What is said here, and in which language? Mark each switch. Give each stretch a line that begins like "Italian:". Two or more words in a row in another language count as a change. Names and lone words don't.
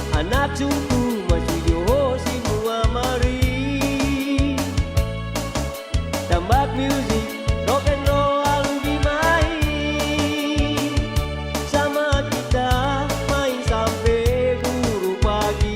Iban: anak suku Masuyo semua mari, tambak
English: music rock and roll
Iban: dimain, sama kita main sampai buru pagi.